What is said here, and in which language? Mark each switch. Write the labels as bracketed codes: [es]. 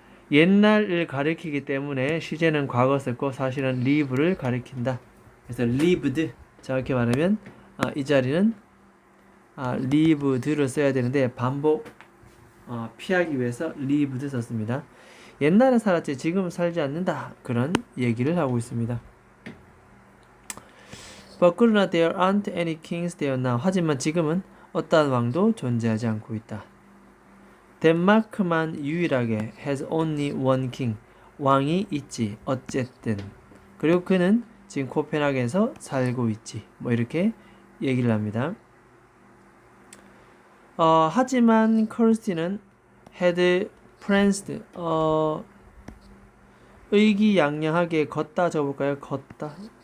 [ko] 옛날을 가리키기 때문에 시제는 과거 썼고 사실은 live를 가리킨다. 그래서 lived 정확히 말하면 이 자리는 lived를 써야 되는데 반복 피하기 위해서 lived 썼습니다. 옛날에 살았지 지금은 살지 않는다. 그런 얘기를 하고 있습니다. [en] But [ko] 그러나 [en] there aren't any kings there now. [ko] 하지만 지금은 어떠한 왕도 존재하지 않고 있다. 덴마크만 유일하게 [en] has only one king. [ko] 왕이 있지. 어쨌든. 그리고 그는 지금 코펜하겐에서 살고 있지. 뭐 이렇게 얘기를 합니다. 하지만 커스티는 [en] had pranced [ko] 의기양양하게 걷다 적어볼까요? 걷다.